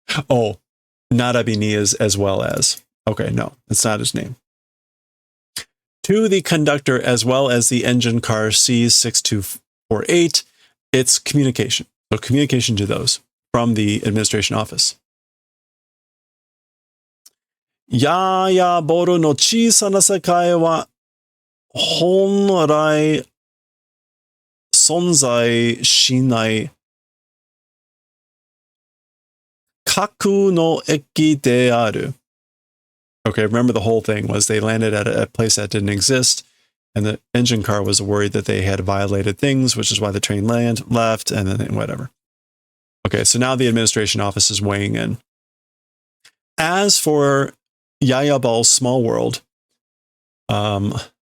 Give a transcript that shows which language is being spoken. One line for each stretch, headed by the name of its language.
English: Oh, Narabini is as well as. Okay, no, it's not his name. To the conductor as well as the engine car C6248, it's communication. So communication to those from the administration office.
Japanese: ややボルの小さな世界は本来存在しない架空の駅である.
English: Okay, remember the whole thing was they landed at a place that didn't exist, and the engine car was worried that they had violated things, which is why the train left, and then whatever. Okay, so now the administration office is weighing in. As for Yaya Ball's small world, Honrai.